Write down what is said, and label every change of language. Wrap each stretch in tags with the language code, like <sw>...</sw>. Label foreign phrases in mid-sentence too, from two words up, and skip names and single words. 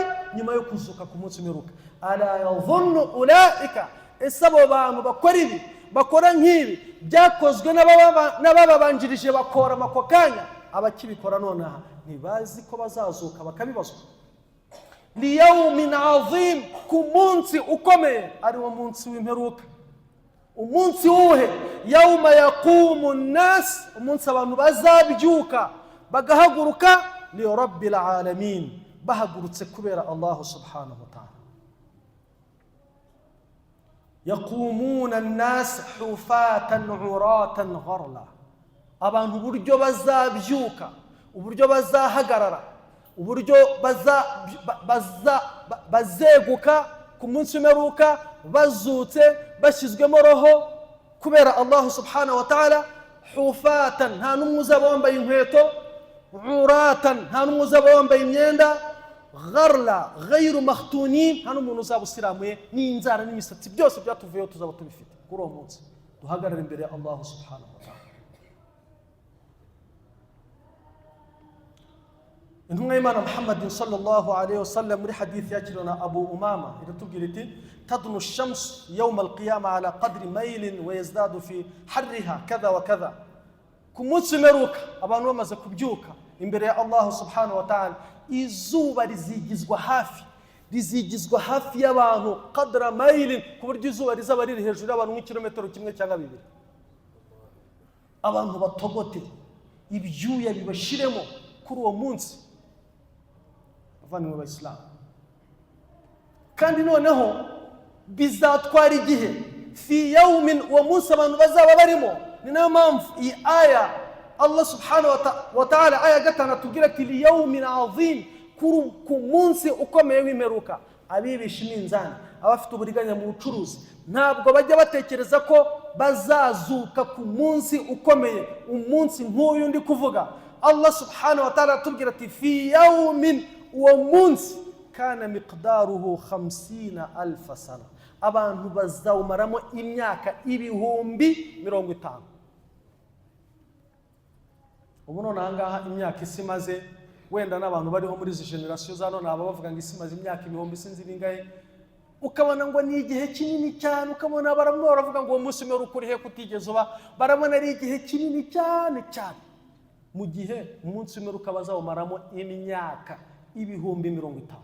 <rw>Nyuma yo kuzuka ku munsi w'imperuka.</rw> <ar>ألا يظن أولئك,</ar> <rw>ese abo bantu bakora ibi, bakora nk'ibi byakozwe n'ababanjirije bakora amako kanya, abakibikora nonaha ntibazi ko bazazuka bakabibazwa.</rw> <ar>ليوم عظيم,</ar> <rw>ku munsi ukomeye, ari wo munsi w'imperuka. Umunsi uhe?</rw> <ar>يوم يقوم الناس,</ar> <rw>umunsi abantu bazabyuka bagahaguruka</rw> <ar>لرب العالمين,</ar> <rw>bahagurutse kubera Allah</rw> <ar>سبحانه وتعالى. يقومون الناس حفاة عراة غرلا,</ar> <rw>abantu uburyo bazabyuka, uburyo bazahagarara, uburyo bazeguka ku munsi w'imperuka, bazutse bashyizwemo roho kubera Allah</rw> <ar>سبحانه وتعالى.</ar> <rw>Hufatan, nta n'umwe uzaba wambaye inkweto, uratan, nta n'umwe uzaba wambaye imyenda,</rw> <ar>غرلا غير مختونين,</ar> <rw>nta n'umuntu uzaba usiramuye, n'inzara n'imisatsi byose byatuvuyeho tuzaba tubifite kuri uwo munsi. Duhagarara imbere ya Allah</rw> <ar>سبحانه وتعالى.</ar> <rw>intumwa y'Imana Muhammad</rw> <ar>صلى الله عليه وسلم</ar> <rw>muri hadith yakiriwe na Abu Umama iratubwira iti</rw> <ar>تدنو الشمس يوم القيامة على قدر ميل ويزداد في حرها كذا وكذا.</ar> <rw>Ku munsi w'imperuka abantu bamaze kubyuka imbere ya Allah</rw> <ar>سبحانه وتعالى,</ar> <rw>izuba rizigizwa hafi y'abantu</rw> <ar>قدر ميل,</ar> <rw>ku buryo izuba rizaba riri hejuru y'abantu nk'ikilometero kimwe cyangwa bibiri. Abantu batogote ibyuya bibashiremo kuri uwo munsi bavanywe b'Abayisilamu, kandi noneho bizatwara igihe</rw> <ar>في يوم,</ar> <rw>uwo munsi abantu bazaba barimo. Ni nayo mpamvu iyi aya Allah</rw> <ar>سبحانه وتعالى</ar> <rw>aya gatanu atubwira ati</rw> <ar>ليوم عظيم,</ar> <rw>ku munsi ukomeye w'imperuka. Abibisha iminzani, abafite uburiganya mu bucuruzi, ntabwo bajya batekereza ko bazazuka ku munsi ukomeye, umunsi nk'uyu ndi kuvuga. Allah</rw> <ar>سبحانه وتعالى</ar> <rw>atubwira ati</rw> <ar>في يوم,</ar> <rw>uwo munsi</rw> <ar>كان مقداره 50,000 سنة,</ar> <rw>abantu bazawumaramo imyaka 50,000. Ubu none ahangaha imyaka isi maze, wenda n'abantu bariho muri izi generation za none aba bavuga ngo isi maze imyaka 1000 sinzi bingahe, ukabona ngo ni igihe kinini cyane, ukabona baravuga ngo uwo munsi umwe ukuri he kutigeze uba, barabona ari igihe kinini cyane cyane, mu gihe umunsi umwe ukabazawumaramo imyaka 50,000.</rw>